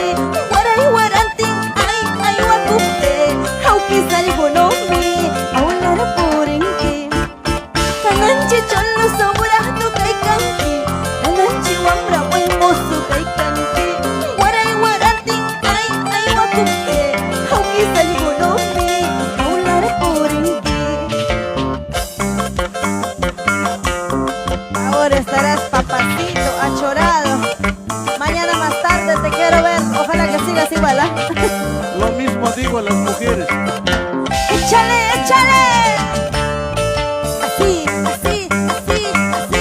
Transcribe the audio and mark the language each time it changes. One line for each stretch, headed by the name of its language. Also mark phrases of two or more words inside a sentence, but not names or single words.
Quechua: Waray warantin, ay wakupte, hawkis algunomi, aulara purinki. Kananchi
Spanish: cholo sobrado
Quechua: kaykanki, kananchi wambra
Spanish: buen mozo
Quechua: kaykanki. Waray warantin, ay wakupte, hawkis algunomi, aulara purinki.
Spanish: Ahora estarás papacito, achorado. Mañana más tarde te quiero ver. Ojalá que sigas igual, ¿ah? Lo mismo digo a las mujeres. ¡Échale, échale! Así, así, así, así.